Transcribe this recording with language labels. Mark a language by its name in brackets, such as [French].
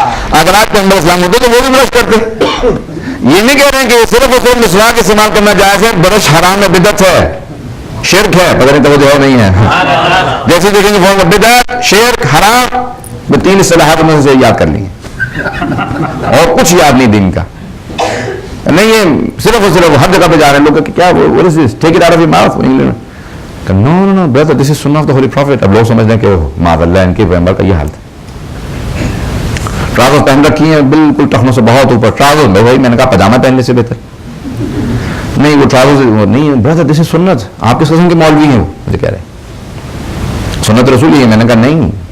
[Urdu] اگر آج پیغمبر اسلام ہوتے تو وہ بھی برش کرتے. یہ نہیں کہہ رہے ہیں کہ صرف اور صرف مسواک استعمال کرنا جائز ہے، برش حرام ہے، بدعت ہے، شرک ہے. پتہ نہیں توجہ ہے نہیں ہے. جیسے دیکھیں گے بدعت، شرک، حرام، وہ 3 اصطلاحات میں سے یاد کر لیں گے اور کچھ یاد نہیں دین کا. نہیں یہ صرف اور صرف ہر جگہ پہ جا رہے ہیں لوگ کہ کیا [English] what is this? Take it out of your mouth. No, brother, this is sunnah of the holy prophet. [Urdu] اب لوگ سمجھتے ہیں کہ معاذ اللہ ان کے پیغمبر کا یہ حال تھا. ٹراؤزر پہن رکھی ہیں بالکل ٹخنوں سے بہت اوپر. ٹراؤزر میں وہی میں نے کہا پاجامہ پہننے سے بہتر نہیں. وہ ٹراؤزر نہیں ہے برادر, [English] this is [Urdu] سنت. آپ کس قسم کے مولوی ہیں؟ مجھے کہہ رہے سنت رسول ہی ہے. میں نے کہا نہیں.